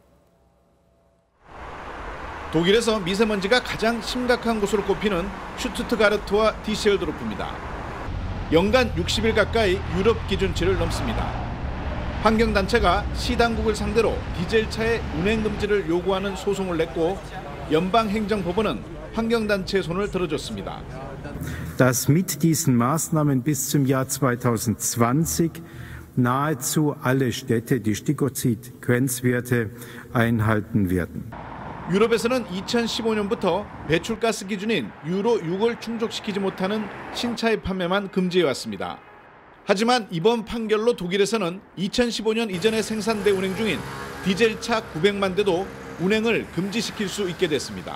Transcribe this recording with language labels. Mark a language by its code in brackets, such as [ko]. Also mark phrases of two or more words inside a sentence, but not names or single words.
[ko] 독일에서 미세먼지가 가장 심각한 곳으로 꼽히는 슈투트가르트와 디셀도르프입니다. 연간 60일 가까이 유럽 기준치를 넘습니다. 환경단체가 시당국을 상대로 디젤차의 운행 금지를 요구하는 소송을 냈고 연방행정법원은 환경단체의 손을 들어줬습니다. [de] Dass mit diesen Maßnahmen bis zum Jahr 2020 nahezu alle Städte die Stickoxid-Grenzwerte einhalten werden. [ko] 유럽에서는 2015년부터 배출가스 기준인 유로 6을 충족시키지 못하는 신차의 판매만 금지해왔습니다. 하지만 이번 판결로 독일에서는 2015년 이전에 생산돼 운행 중인 디젤차 900만 대도 운행을 금지시킬 수 있게 됐습니다.